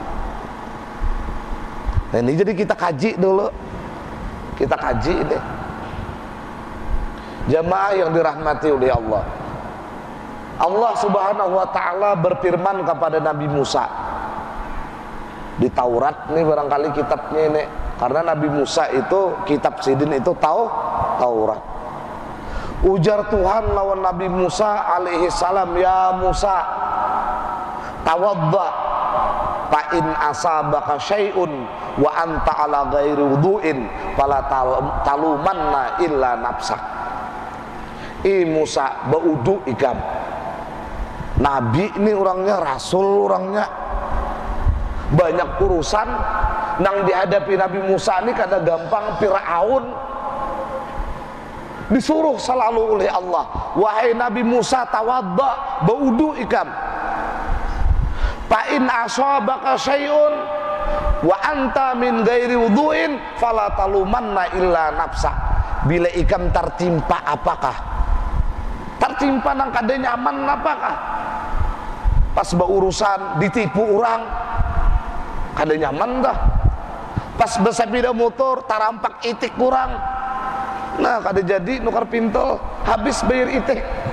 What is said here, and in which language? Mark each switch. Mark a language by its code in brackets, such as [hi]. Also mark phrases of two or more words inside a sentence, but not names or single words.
[bjn] Nah ini jadi kita kaji dulu, kita kaji ini. Jamaah yang dirahmati oleh Allah, [ar] الله سبحانه وتعالى [bjn] berfirman kepada Nabi Musa di Taurat nih, barangkali kitabnya ini, karena Nabi Musa itu kitab sidin itu Taurat. Ujar Tuhan lawan Nabi Musa [ar] عليه السلام، يا موسى، توضأ فإن أصابك شيء وأنت على غير وضوء فلا تلومن إلا نفسك. [bjn] Musa, baudu ikam. Nabi ini orangnya, rasul orangnya, banyak urusan nang dihadapi Nabi Musa ini kada gampang. Fir'aun disuruh selalu oleh Allah, wahai Nabi Musa, tawadda, baudu ikam. [ar] فإن أصابك شيء وأنت من غير وضوء فلا تلومن إلا نفس. [bjn] Bila ikam tertimpa apakah? Tertimpa nang kada nyaman apakah? Pas berurusan ditipu orang, kada nyaman dah. Pas bersepeda motor tarampak itik kurang, nah kada jadi nukar pintol, habis bayar itik.